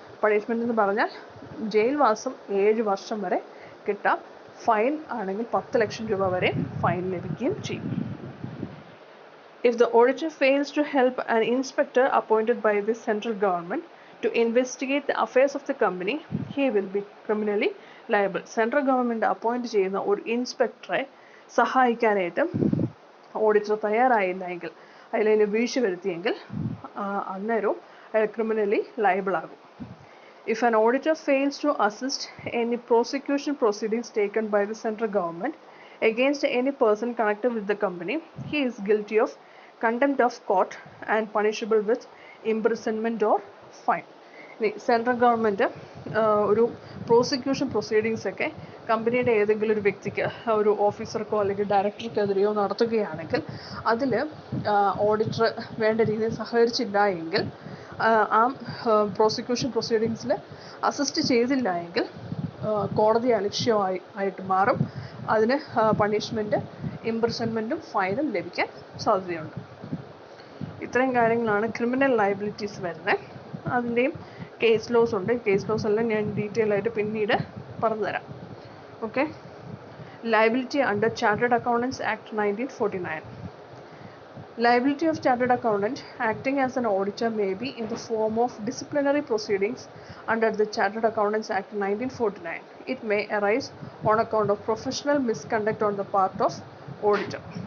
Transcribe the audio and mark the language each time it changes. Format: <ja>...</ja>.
<ml>Punishment എന്ന് പറഞ്ഞാൽ ജയിൽവാസം 7 വർഷം വരെ കിട്ടാം. ഫൈൻ ആണെങ്കിൽ 10 ലക്ഷം രൂപ വരെ ഫൈൻ ലഭിക്കുകയും ചെയ്യും.</ml> <en>If the auditor fails to help an inspector appointed by the central government to investigate the affairs of the company, he will be criminally liable.</en> <ml>Central government appoint ചെയ്യുന്ന ഒരു ഇൻസ്പെക്ടറെ സഹായിക്കാനായിട്ട് ഓഡിറ്റർ തയ്യാറായില്ല എങ്കിൽ, അതിൽ വീഴ്ച വരുത്തിയെങ്കിൽ അന്നേരവും അയാൾ ക്രിമിനലി ലയബിൾ ആകും.</ml> <en>If an auditor fails to assist any prosecution proceedings taken by the central government against any person connected with the company, he is guilty of contempt of court and punishable with imprisonment or fine.</en> <ml>Central government ഒരു prosecution proceedings ഒക്കെ കമ്പനിയുടെ ഏതെങ്കിലും ഒരു വ്യക്തിക്ക്, ഒരു ഓഫീസർക്കോ അല്ലെങ്കിൽ ഡയറക്ടർക്കെതിരെയോ നടത്തുകയാണെങ്കിൽ അതിൽ ഓഡിറ്റർ വേണ്ട രീതിയിൽ സഹകരിച്ചില്ല എങ്കിൽ, ആ പ്രോസിക്യൂഷൻ പ്രൊസീഡിങ്സിൽ അസിസ്റ്റ് ചെയ്തില്ല എങ്കിൽ കോടതി അലക്ഷ്യമായിട്ട് മാറും. അതിന് പണിഷ്മെൻറ്റ്, ഇംപ്രിസൺമെൻറ്റും ഫൈനും ലഭിക്കാൻ സാധ്യതയുണ്ട്. ഇത്രയും കാര്യങ്ങളാണ് ക്രിമിനൽ ലയബിലിറ്റീസ് വരുന്നത്. അതിൻ്റെയും കേസ് ലോസ് ഉണ്ട്. കേസ് ലോസ് എല്ലാം ഞാൻ ഡീറ്റെയിൽ ആയിട്ട് പിന്നീട് പറഞ്ഞുതരാം. Okay.</ml> <en>Liability under chartered accountants act 1949. Liability of chartered accountant acting as an auditor may be in the form of disciplinary proceedings under the Chartered Accountants Act 1949. It may arise on account of professional misconduct on the part of auditor.</en>